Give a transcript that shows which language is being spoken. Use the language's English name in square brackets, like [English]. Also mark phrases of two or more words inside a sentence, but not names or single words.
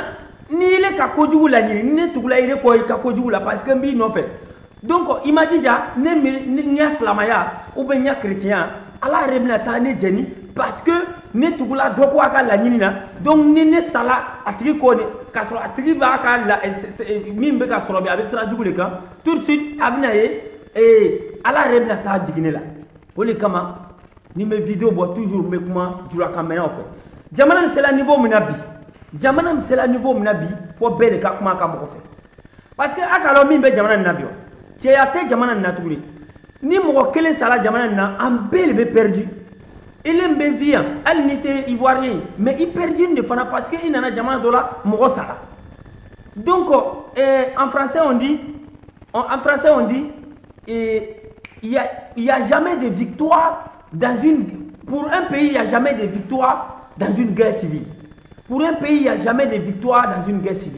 [Bambara] ni ile ka kojugu laɲini ni ne tugula ile kɔ i ka kojugu la parce que n b'i nɔfɛ donc i ma jija ne ɲa silamɛya [French] ou bien [Bambara] ɲa chrétien ala yɛrɛ bɛna taa ne jɛni parce que ne tugula dɔ ko a ka laɲini na donc ni ne sala a tigi kɔ de k'a sɔrɔ a tigi b'a ka min bɛ ka sɔrɔ bi a bɛ sira jugu de kan [French] tout de suite [Bambara] a bɛna ye ala yɛrɛ bɛna taa jigin ne la o de kama ni n bɛ vidéo bɔ toujours n bɛ kuma julakanmɛnnaw fɛ jamana nin sera niveau min na bi jamana nin sera niveau min na bi fo bɛɛ de ka kuma a ka mɔgɔ fɛ parce que a ka dɔn min bɛ jamana nin na bi o cɛya tɛ jamana nin na tuguni ni mɔgɔ kelen sara jamana nin na an bɛɛ de bɛ perdu [French] il est bien vivant [Bambara] hali ni tɛ ivoirien mais i perdu de fana parce que i nana jamana dɔ la mɔgɔ sara donc [French] en français on dit il y a jamais de victoire dans une pour un pays il y a jamais de victoire dans une guerre civile. Pour un pays, il n'y a jamais de victoire dans une guerre civile.